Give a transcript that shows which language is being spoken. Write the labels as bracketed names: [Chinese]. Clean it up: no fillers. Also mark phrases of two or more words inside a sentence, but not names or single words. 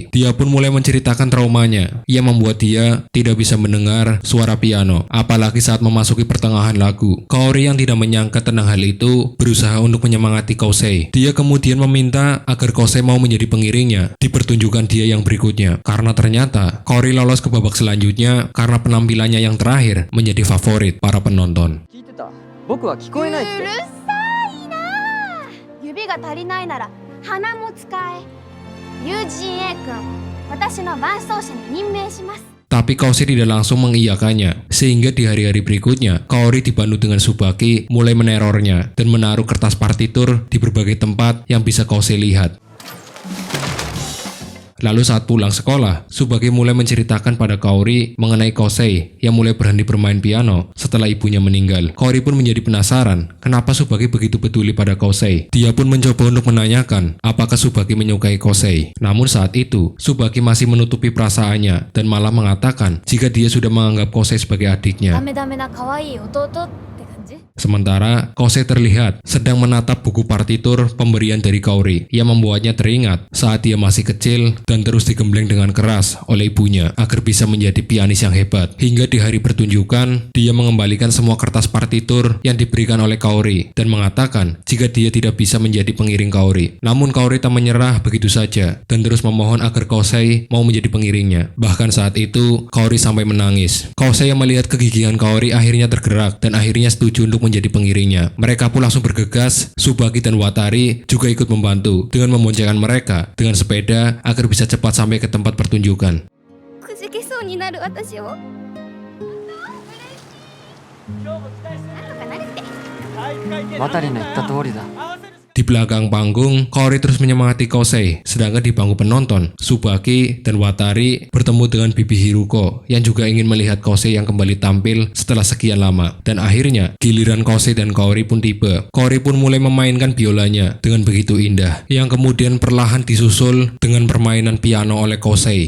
[Indonesian] Dia pun mulai menceritakan traumanya yang membuat dia tidak bisa mendengar suara piano, apalagi saat memasuki pertengahan lagu. Kaori yang tidak menyangka tentang hal itu berusaha untuk menyemangati Kousei. Dia kemudian meminta agar Kousei mau menjadi pengiringnya di pertunjukan dia yang berikutnya. Karena ternyata Kaori lolos ke babak selanjutnya karena penampilannya yang terakhir menjadi favorit para penonton. [Japanese] 聞いてた。僕は聞こえないって。うるさいな指が足りないなら鼻も使え友人 A 君私の伴走者に任命します [Indonesian] Tapi Kousei tidak langsung mengiyakannya, sehingga di hari-hari berikutnya, Kaori dibantu dengan Tsubaki mulai menerornya dan menaruh kertas partitur di berbagai tempat yang bisa Kousei lihat. Lalu saat pulang sekolah, Tsubaki mulai menceritakan pada Kaori mengenai Kosei yang mulai berhenti bermain piano setelah ibunya meninggal. Kaori pun menjadi penasaran kenapa Tsubaki begitu peduli pada Kosei. Dia pun mencoba untuk menanyakan apakah Tsubaki menyukai Kosei. Namun saat itu, Tsubaki masih menutupi perasaannya dan malah mengatakan jika dia sudah menganggap Kosei sebagai [Japanese] ダ [Indonesian] adiknya. [Japanese] メダメな可愛い弟って感じ。 [Indonesian] Sementara Kosei terlihat sedang menatap buku partitur pemberian dari Kaori yang membuatnya teringat saat dia masih kecil dan terus digembleng dengan keras oleh ibunya agar bisa menjadi pianis yang hebat. Hingga di hari pertunjukan, dia mengembalikan semua kertas partitur yang diberikan oleh Kaori dan mengatakan jika dia tidak bisa menjadi pengiring Kaori. Namun Kaori tak menyerah begitu saja dan terus memohon agar Kosei mau menjadi pengiringnya. Bahkan saat itu, Kaori sampai menangis. Kosei yang melihat kegigihan Kaori akhirnya tergerak dan akhirnya setuju untuk menjadi pengiringnya. Mereka pun langsung bergegas. Tsubaki dan Watari juga ikut membantu dengan memboncengkan mereka dengan sepeda agar bisa cepat sampai ke tempat pertunjukan. [Japanese] くじけそうになる私を。なんとかなるって。渡りの言った通りだ。 [Indonesian] Di belakang panggung, Kaori terus menyemangati Kosei, sedangkan di bangku penonton, Tsubaki dan Watari bertemu dengan Bibi Hiruko yang juga ingin melihat Kosei yang kembali tampil setelah sekian lama. Dan akhirnya, giliran Kosei dan Kaori pun tiba. Kaori pun mulai memainkan biolanya dengan begitu indah, yang kemudian perlahan disusul dengan permainan piano oleh Kosei.